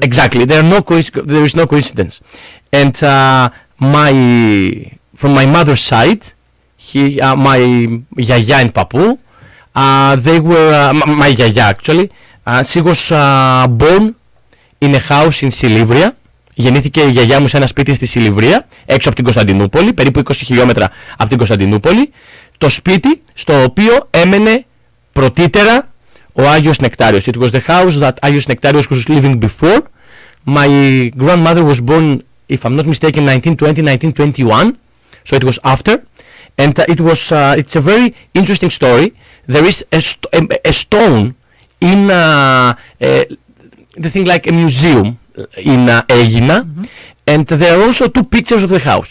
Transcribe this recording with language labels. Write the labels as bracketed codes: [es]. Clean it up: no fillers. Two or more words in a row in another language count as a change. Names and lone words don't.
[en] Exactly, there is no coincidence. And from my mother's side, my yaya and papu, they were my yaya actually. She was born in a house in Silivria. [el] Γεννήθηκε η γιαγιά μου σε ένα σπίτι στη Σιλιβρία, έξω από την Κωνσταντινούπολη, περίπου 20 χιλιόμετρα από την Κωνσταντινούπολη. Το σπίτι στο οποίο έμενε πρωτήτερα ο Άγιος Νεκτάριος. [en] It was the house that Άγιος Νεκτάριος was living before. My grandmother was born, if I'm not mistaken, 1920-1921, so it was after. And it's a very interesting story. There is a stone in the thing like a museum in Aegina, and there are also two pictures of the house.